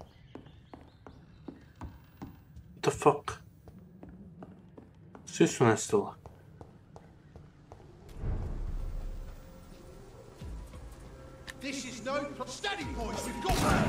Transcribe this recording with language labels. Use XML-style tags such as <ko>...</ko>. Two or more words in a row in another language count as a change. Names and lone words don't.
<en>What the fuck?</en> <sr>Svi su nestali.</sr> <en>This is no steady, boys. We've got</en>